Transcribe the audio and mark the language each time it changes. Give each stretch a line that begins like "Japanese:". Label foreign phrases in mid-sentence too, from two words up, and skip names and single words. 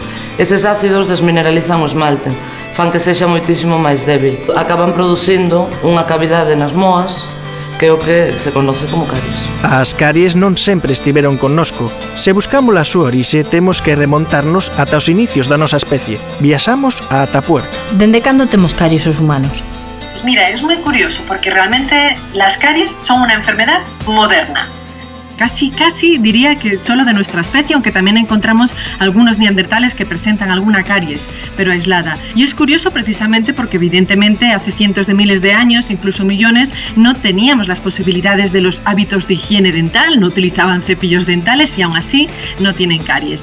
Galician: Eses ácidos desmineralizan o esmalte, fan que sexa moitísimo máis débil. Acaban producindo unha cavidade nas moas, que é o que se conoce como caries. As caries non sempre estiveron connosco. Se buscamos a súa orixe, temos que remontarnos ata os inicios da nosa especie. Viaxamos a Atapuerca. Dende cando temos caries os humanos?
Spanish: Pues mira, es muy curioso porque realmente las caries son una enfermedad moderna. Casi diría que solo de nuestra especie, aunque también encontramos algunos neandertales que presentan alguna caries, pero aislada. Y es curioso precisamente porque evidentemente hace cientos de miles de años, incluso millones, no teníamos las posibilidades de los hábitos de higiene dental, no utilizaban cepillos dentales y aún así no tienen caries.